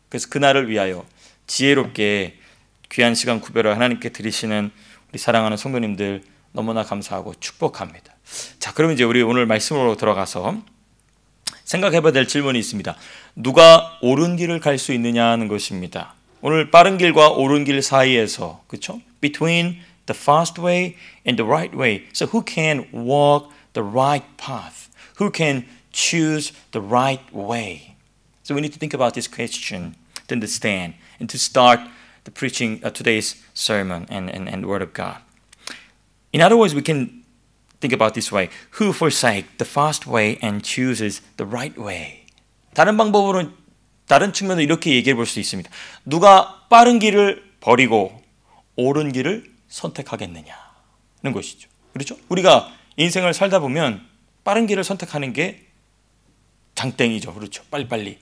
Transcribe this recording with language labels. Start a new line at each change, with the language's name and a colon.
Korean: 그래서 그날을 위하여 지혜롭게 귀한 시간 구별을 하나님께 드리시는 우리 사랑하는 성도님들 너무나 감사하고 축복합니다. 자, 그럼 이제 우리 오늘 말씀으로 들어가서 생각해봐야 될 질문이 있습니다. 누가 옳은 길을 갈 수 있느냐는 것입니다. 오늘 빠른 길과 옳은 길 사이에서, 그렇죠?
English: Between the fast way and the right way. So who can walk the right path? Who can choose the right way? So we need to think about this question to understand and to start the preaching of today's sermon and word of God. In other words, we can think about this way. Who forsake the fast way and chooses the right way?
Korean: 다른 방법으로 다른 측면으로 이렇게 얘기해 볼 수 있습니다. 누가 빠른 길을 버리고 옳은 길을 선택하겠느냐는 것이죠. 그렇죠? 우리가 인생을 살다 보면 빠른 길을 선택하는 게 장땡이죠. 그렇죠? 빨리빨리.